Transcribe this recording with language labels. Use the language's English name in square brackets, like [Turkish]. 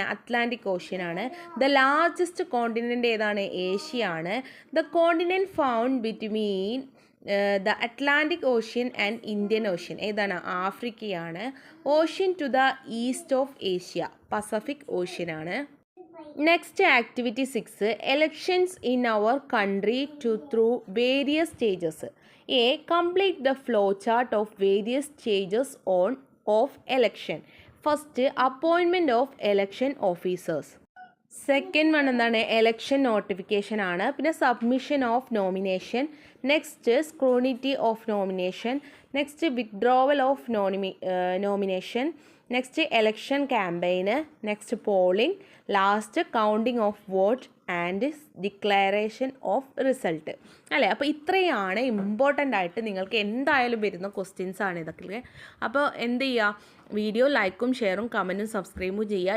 [Malayalam] Atlantic ocean ആണ്. [English] The largest continent ഏതാണ്? [Malayalam] Asia ആണ്. [English] The continent found between the Atlantic ocean and Indian ocean ഏതാണ്? ആഫ്രിക്കയാണ്. Ocean to the east of Asia Pacific ocean ആണ്. Next, activity 6, elections in our country through various stages. A, complete the flow chart of various stages of election. First, appointment of election officers. [Malayalam] Second one എന്താണ്? [English] election notification ആണ്. പിന്നെ submission of nomination. Next, scrutiny of nomination. Next, withdrawal of nomination. Next election campaign, next polling, last counting of vote and declaration of result അല്ലേ. [Malayalam] അപ്പോൾ ഇത്രയാണ് important ആയിട്ട് നിങ്ങൾക്ക് എന്തായാലും വരുന്ന ക്വസ്റ്റ്യൻസ് ആണ് ഇതൊക്കെ. അപ്പോൾ എന്ത് ചെയ്യുക, വീഡിയോ ലൈക്കും ഷെയറും കമൻറ്റും സബ്സ്ക്രൈബും ചെയ്യുക.